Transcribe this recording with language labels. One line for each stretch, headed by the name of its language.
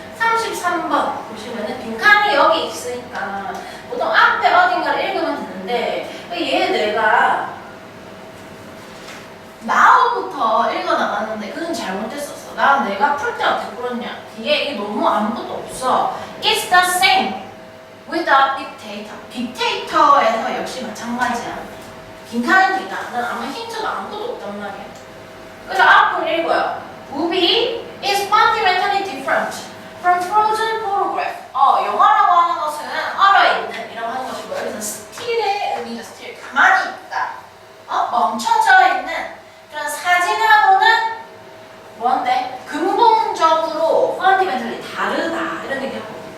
Korean: 33번 보시면은 빈칸이 여기 있으니까 보통 앞에 어딘가를 읽으면 되는데 얘 내가 now부터 읽어나갔는데 그건 잘못됐었어. 나 내가 풀 때 어떻게 풀었냐. 뒤에 이게 너무 아무것도 없어.
English: It's the same with the big data.
Korean: 빅데이터에서 역시 마찬가지야. 빈칸이 있다. 난 아마 힌트가 아무것도 없단 말이야. 그래서 앞을 읽어요.
English: Movie is fundamentally different from frozen photograph.
Korean: 영화라고 하는 것은 얼어있는 이라고 하는 것이고요. 그래서 still의 의미가 still, 가만히 있다. 멈춰져 있는 그런 사진하고는 뭔데? 근본적으로 fundamentally 다르다. 이런 얘기하고.